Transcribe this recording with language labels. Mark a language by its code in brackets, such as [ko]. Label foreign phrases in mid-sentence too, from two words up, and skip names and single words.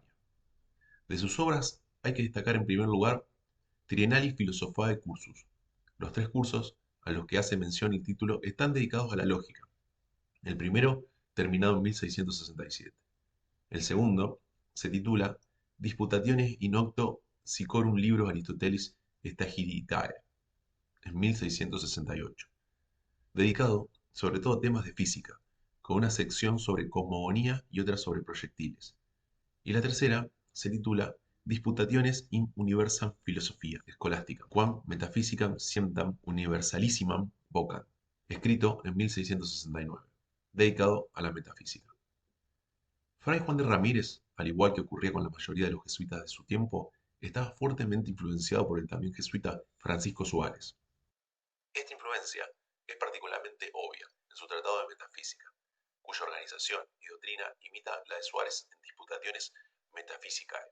[es] De sus obras hay que destacar en primer lugar Triennalis Philosophiae Cursus. Los tres cursos a los que hace mención el título están dedicados a la lógica. El primero, terminado en 1667. El segundo se titula Disputationes in octo sicorum libros Aristotelis Stagiritae, en 1668, dedicado sobre todo a temas de física, con una sección sobre cosmogonía y otra sobre proyectiles. Y la tercera se titula Disputationes in universam philosophia escolástica, quam metaphysicam scientam universalissimam vocant, escrito en 1669, dedicado a la metafísica. Fray Juan de Ramírez, al igual que ocurría con la mayoría de los jesuitas de su tiempo, estaba fuertemente influenciado por el también jesuita Francisco Suárez. Esta influencia es particularmente obvia en su tratado de metafísica, cuya organización y doctrina imita la de Suárez en Disputationes Metaphysicae.